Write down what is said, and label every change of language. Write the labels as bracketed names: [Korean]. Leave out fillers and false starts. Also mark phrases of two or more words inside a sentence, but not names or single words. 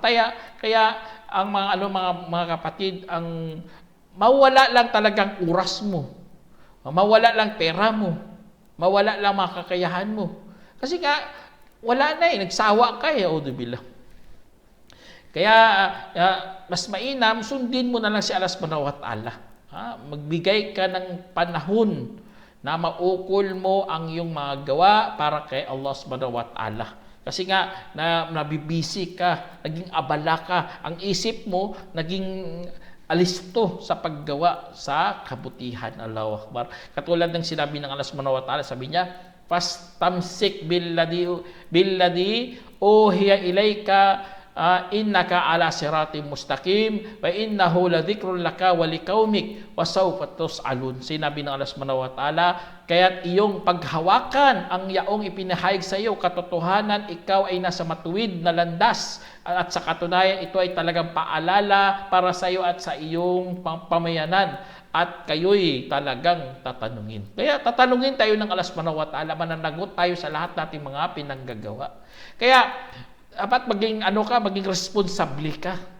[Filipino] Kaya ang mga kapatid, ang mawala lang talagang oras mo. Mawala lang pera mo. Mawala lang mga kakayahan mo. Kasi nga, wala na eh. Nagsawa ka eh. Auzubillah. Kaya, mas mainam, sundin mo na lang si Allah [Arabic] سبحانه وتعالى. [Filipino] Magbigay ka ng panahon na maukol mo ang iyong mga gawa para kay Allah [Arabic] سبحانه وتعالى. [Filipino] Kasi nga, nabibisi ka, naging abala ka, ang isip mo, naging alisto sa paggawa sa kabutihan. [Arabic] الله أكبر. [Filipino] Katulad ng sinabi ng Allah [Arabic] سبحانه وتعالى, [Filipino] sabi niya, [Arabic] فاستمسك بالذي أوحي إليك إنك على صراط مستقيم وإنه لذكر لك ولقومك وسوف تسألون. [Filipino] Sinabi ng Allah [Arabic] سبحانه وتعالى, [Filipino] kaya't iyong paghawakan ang yaong ipinahayag sa iyo katotohanan, ikaw ay nasa matuwid na landas, at sa katunayan ito ay talagang paalala para sa iyo at sa iyong pamayanan, at kayo'y talagang tatanungin. Kaya tatanungin tayo ng Allah [Arabic] سبحانه وتعالى, [Filipino] mananagot tayo sa lahat nating mga pinanggagawa. Kaya dapat maging maging responsable ka.